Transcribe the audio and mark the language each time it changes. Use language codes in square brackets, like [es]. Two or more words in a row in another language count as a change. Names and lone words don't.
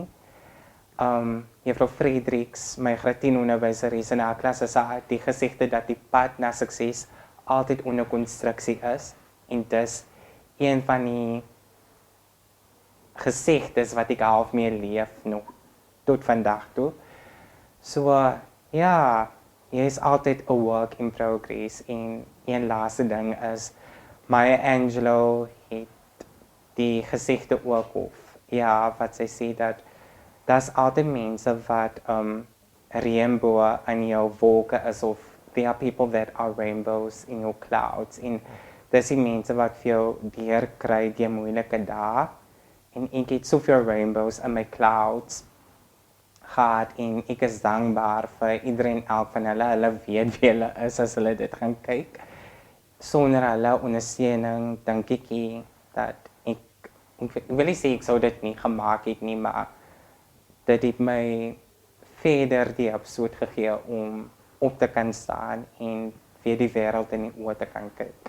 [af] Juffrou Fredericks, my graad 10 onderwyseres in haar klas, het die gesegde dat die pad na sukses altyd onder konstruksie is en dis een van die gesegdes wat ek half mee leef nog tot vandag toe. So ja, jy is altyd 'n [en] work in progress [af] en een laaste ding is Maya Angelou het die gesegde ook of ja, wat sy sê dat daar's altyd mense wat reënboë in jou wolke is of [en] there are people that are rainbows in your clouds [af] en dis die mense wat vir jou deurkry die moeilike dae en ek het soveel [en] rainbows in my clouds [af] gehad en ek is dankbaar vir iedereen elk van hulle weet wie hulle is as hulle dit gaan kyk. Sonder hulle ondersteuning dink ek dat ek wil nie sê ek sou dit nie gemaak het nie, maar dit het my verder die absoluut gegee om op te kan staan en vir die wêreld in die oë te kan kyk.